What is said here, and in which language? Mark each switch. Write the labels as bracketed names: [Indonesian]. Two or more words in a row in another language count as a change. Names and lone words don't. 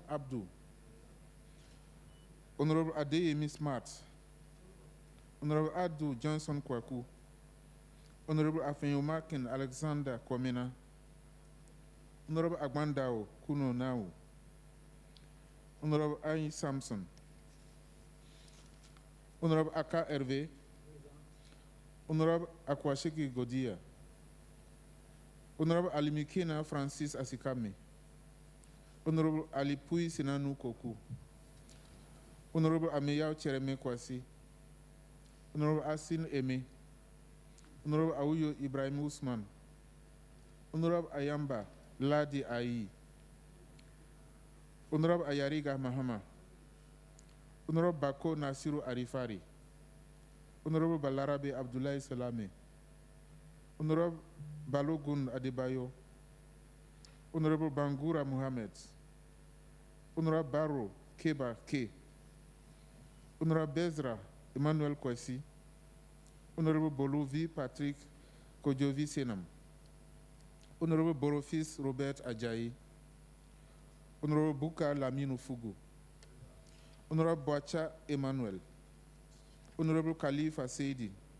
[English] Abdu, Honorable Adeyemi Smart, Honorable Adu Johnson Kwaku, Honorable Afenyomakin Alexander Kwamena, Honorable Agbandao Kuno Nau, Honorable Ayi Samson, Honorable Aka Hervé, Honorable Akwashiki Godia, Honorable Alimikina Francis Asikame, Honorable Alipui Sinanu Koku, Honorable Ameyao Chereme Kwasi, Honorable Asin Eme, Honorable Awuyo Ibrahim Usman, Honorable Ayamba Ladi Ayi, Honorable Ayariga Mahama, Honorable Bako Nasiru Arifari, Honorable Balarabe Abdullahi Salame, Honorable Balogun Adebayo, Honorable Bangura Muhammad, Honorable Baro Keba K, Honorable Bezra Emmanuel Kwesi, Honorable Bolovi Patrick Kojovi Senam, Honorable Borofis Robert Ajayi, Honorable Buka Lamine Fugu, Honorable Boacha Emmanuel, Honorable Khalifa Seidi,